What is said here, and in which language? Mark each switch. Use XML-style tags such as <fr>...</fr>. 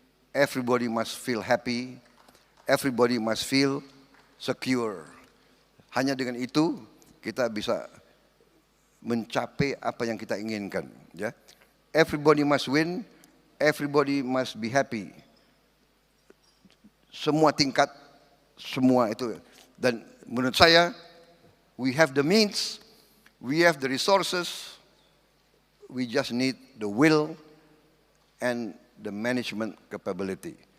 <en>Everybody must feel happy. Everybody must feel secure.</en> <id>Hanya dengan itu kita bisa mencapai apa yang kita inginkan.</id> <en>Ya, everybody must win. Everybody must be happy.</en> <id>Semua tingkat, semua itu. Dan menurut saya,</id> <en>we have the means, we have the resources, we just need the will and the management capability.</en>